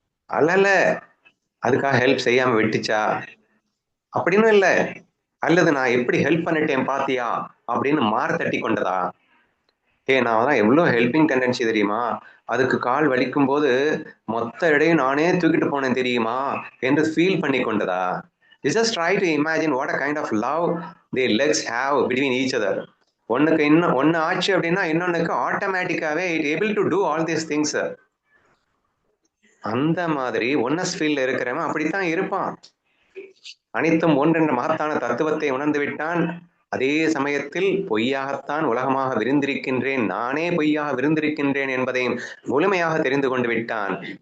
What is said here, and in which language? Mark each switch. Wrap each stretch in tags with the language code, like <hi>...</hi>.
<ta>அல்ல, அதுக்காக ஹெல்ப் செய்யாம விட்டுச்சா அப்படின்னு இல்லை. அல்லது நான் எப்படி ஹெல்ப் பண்ணிட்டேன் பாத்தியா அப்படின்னு மாற தட்டி கொண்டதா? நான் தான் எவ்வளோ ஹெல்பிங் டெண்டன்சி தெரியுமா, அதுக்கு கால் வலிக்கும் போது மொத்த இடையும் நானே தூக்கிட்டு போனேன் தெரியுமா என்று ஃபீல் பண்ணி கொண்டதா?</ta> <en>Just try to imagine what a kind of love their legs have between each other.</en> <ta>ஒன்னுக்கு இன்னும் ஒன்னு ஆச்சு அப்படின்னா இன்னொன்னுக்கு ஆட்டோமேட்டிக்காவே</ta> <en>It able to do all these things.</en> <ta>அந்த மாதிரி ஒன்னஸ் ஃபீல்ல இருக்கிறவன் அப்படித்தான் இருப்பான். அனைத்தும் ஒன்றென்ற மகத்தான தத்துவத்தை உணர்ந்து விட்டான். அதே சமயத்தில் பொய்யாகத்தான் உலகமாக விரிந்திருக்கின்றேன், நானே பொய்யாக விரிந்திருக்கின்றேன் என்பதையும் முழுமையாக தெரிந்து கொண்டு விட்டான்.</ta>